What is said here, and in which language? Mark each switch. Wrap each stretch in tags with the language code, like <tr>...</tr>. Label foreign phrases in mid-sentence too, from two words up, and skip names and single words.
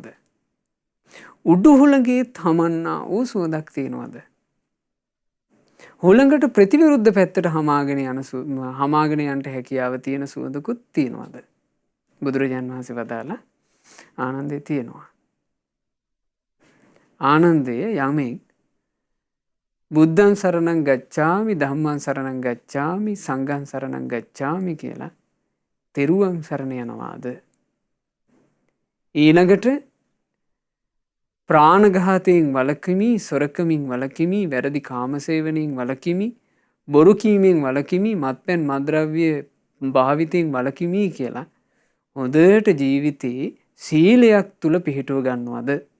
<si>උඩු හුළඟේත් හමන්නා වූ සුවඳක් තියෙනවද? හුළඟට ප්‍රතිවිරුද්ධ පැත්තට හමාගෙන යන්නට හැකියාව තියෙන සුවඳකුත් තියෙනවද? බුදුරජාන් වහන්සේ වදාලා ආනන්දේ තියෙනවා. ආනන්දය යමෙක්</si> <pi>බුද්ධං සරණං ගච්ඡාමි ධම්මං සරණං ගච්ඡාමි සංඝං සරණං ගච්ඡාමි</pi> <si>කියලා තෙරුවන් සරණ යනවාද? ඊළඟට ප්‍රාණඝාතයෙන් වළකිමි, සොරකමින් වළකිමි, වැරදි කාමසේවනයෙන් වළකිමි, බොරු කීමෙන් වළකිමි, මත්පැන් මත්ද්‍රව්‍ය භාවිතයෙන් වළකිමි කියලා හොඳට ජීවිතේ සීලයක් තුල පිහිටුව ගන්නවද?</si>